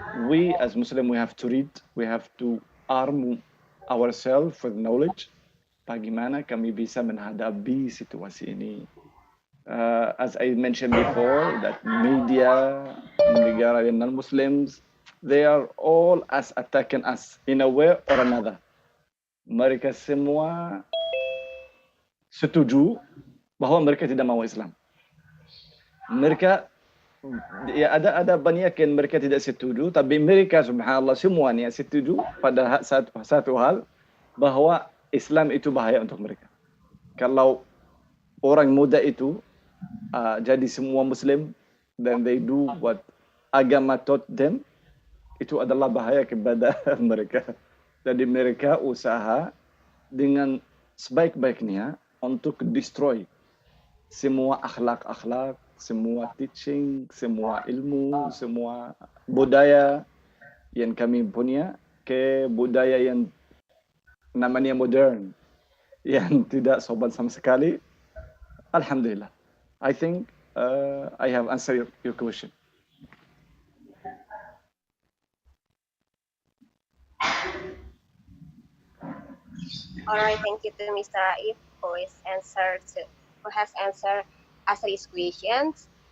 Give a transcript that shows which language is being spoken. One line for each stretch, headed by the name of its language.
English: We as Muslim, we have to read, we have to arm ourselves with knowledge.
Indonesian: Bagaimana kami bisa menghadapi situasi ini?
English: As I mentioned before, that media, negara non-Muslims, they are all attacking us in a way or another.
Indonesian: Mereka semua setuju bahwa mereka tidak mau Islam. Mereka, ya ada banyak yang mereka tidak setuju, tapi mereka subhanallah semuanya setuju pada satu hal, bahwa Islam itu bahaya untuk mereka. Kalau orang muda itu jadi semua Muslim,
English: then they do what
Indonesian: agama taught them, itu adalah bahaya kepada mereka. Jadi mereka usaha dengan sebaik-baiknya untuk destroy semua akhlak-akhlak, semua teaching, semua ilmu, semua budaya yang kami punya ke budaya yang namanya modern, yang tidak sopan sama sekali. Alhamdulillah.
English: I think I have answered your question. All right, thank you to Mr. Raif who has answered Asri's questions.